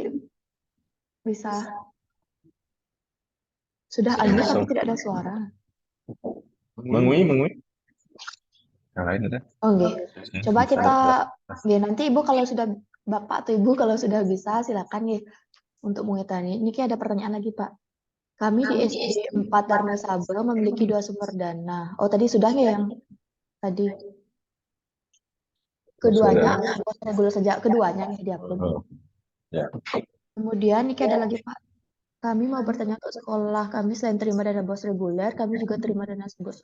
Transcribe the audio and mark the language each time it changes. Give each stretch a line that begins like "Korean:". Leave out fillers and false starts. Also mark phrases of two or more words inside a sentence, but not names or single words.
Indonesian: Bisa. Sudah unmute tapi tidak ada suara. Mengui. Yang lain ada? Oh nggih. Coba kita nggih nanti Ibu kalau sudah Bapak atau Ibu kalau sudah bisa silakan nggih untuk Mengwitani. Niki ada pertanyaan lagi Pak. Kami di SD 4 Darma Saba memiliki 2 sumber dana. Oh tadi sudah nggih yang tadi. Keduanya reguler sejak keduanya nih diupload. Ya. Kemudian Niki ada lagi Pak. Kami mau bertanya untuk sekolah kami selain terima dana bos reguler, kami juga terima dana bos.